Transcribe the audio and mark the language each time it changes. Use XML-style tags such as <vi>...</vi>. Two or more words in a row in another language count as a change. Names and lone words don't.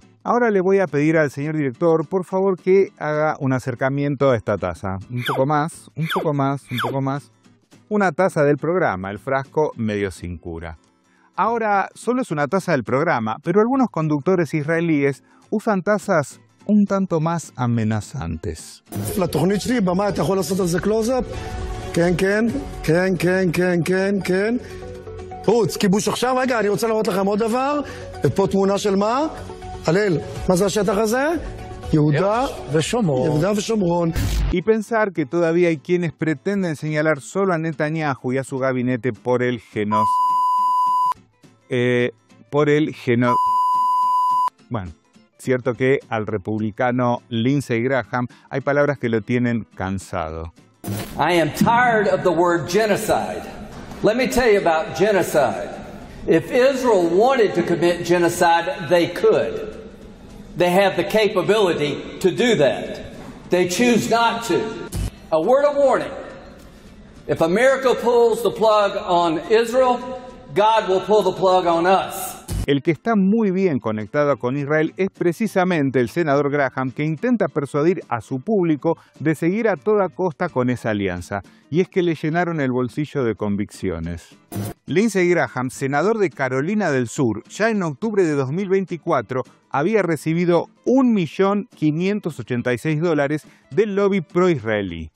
<es>Ahora le voy a pedir al señor director, por favor, que haga un acercamiento a esta taza. Un poco más, un poco más, un poco más. Una taza del programa, el frasco medio sin cura. Ahora, solo es una taza del programa, pero algunos conductores israelíes usan tazas un tanto más amenazantes.</es> <he>לתוכנית שלי, במה אתה יכול לעשות על זה קלוז-אפ? כן, כן, כן, כן, כן, כן, כן. רוץ, כיבוש עכשיו. רגע, אני רוצה להראות לכם עוד דבר. ופה תמונה של מה? הלל, מה זה השטח הזה? יהודה ושומרון. יהודה ושומרון.</he> <es>Y pensar que todavía hay quienes pretenden señalar solo a Netanyahu y a su gabinete por el Bueno, cierto que al republicano Lindsey Graham hay palabras que lo tienen cansado.</es> <en>I am tired of the word genocide. Let me tell you about genocide. If Israel wanted to commit genocide, they could. They have the capability to do that. They choose not to. A word of warning. If America pulls the plug on Israel, God will pull the plug on us.</en> <es>El que está muy bien conectado con Israel es precisamente el senador Graham, que intenta persuadir a su público de seguir a toda costa con esa alianza. Y es que le llenaron el bolsillo de convicciones. Lindsey Graham, senador de Carolina del Sur, ya en octubre de 2024 había recibido $1.586 del lobby pro-israelí.</es>